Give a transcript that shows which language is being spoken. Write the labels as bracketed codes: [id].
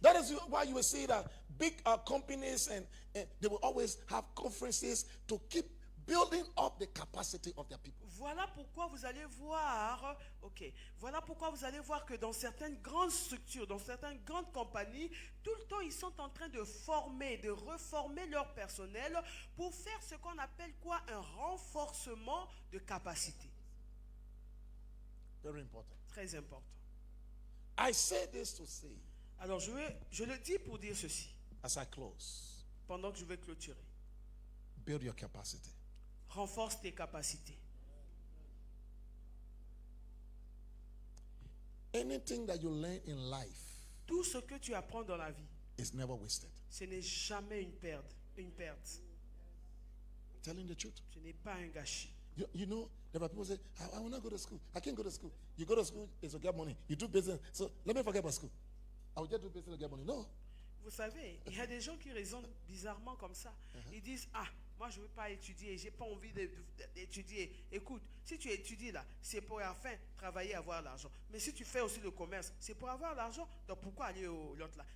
[en] That is why you will see that big companies and they will always have conferences to keep building up the capacity of their people. [fr] Voilà pourquoi vous allez voir, voilà pourquoi vous allez voir que dans certaines grandes structures, dans certaines grandes compagnies, tout le temps ils sont en train de former, de reformer leur personnel pour faire ce qu'on appelle quoi? Un renforcement de capacité. [en] Very important. [fr] Très important. [en] I say this to say, [fr] Alors je le dis pour dire ceci, [en] as I close, [fr] pendant que je vais clôturer. [en] build your capacity. [fr] Renforce tes capacités. [en] Anything that you learn in life [fr] Tout ce que tu apprends dans la vie, [en] is never wasted. [fr] ce n'est jamais une perte. [en] Telling the truth. [fr] Ce n'est pas un gâchis. [en] You know, there are people say, I will not go to school. I can't go to school. You go to school is to get money. You do business. So let me forget about school. I will just do business to get money. No. [fr] Vous savez, il y a des gens qui raisonnent bizarrement comme ça. Ils disent, moi je ne veux pas étudier, j'ai pas envie d'étudier. Écoute, si tu étudies là, c'est pour enfin travailler, avoir l'argent. Mais si tu fais aussi le commerce, c'est pour avoir l'argent. Donc pourquoi aller au l'autre là?